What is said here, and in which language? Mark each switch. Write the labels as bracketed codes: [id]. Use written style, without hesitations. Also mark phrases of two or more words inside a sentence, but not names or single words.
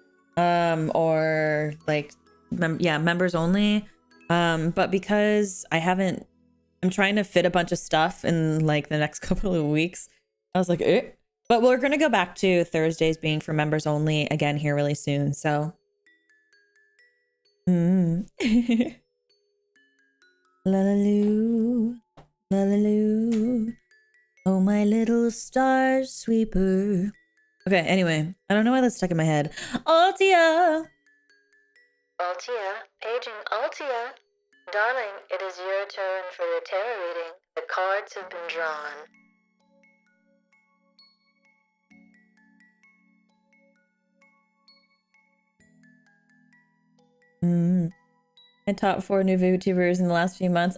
[en] Or members only. But because I'm trying to fit a bunch of stuff in the next couple of weeks, I was like, eh. But we're gonna go back to Thursdays being for members only again here really soon. So, la la loo, la la loo. Oh, my little star sweeper. Okay. Anyway, I don't know why that's stuck in my head. Altia. Altia, paging Altia. Darling, it is your turn for your tarot reading. The cards have been drawn. I taught 4 new VTubers in the last few months.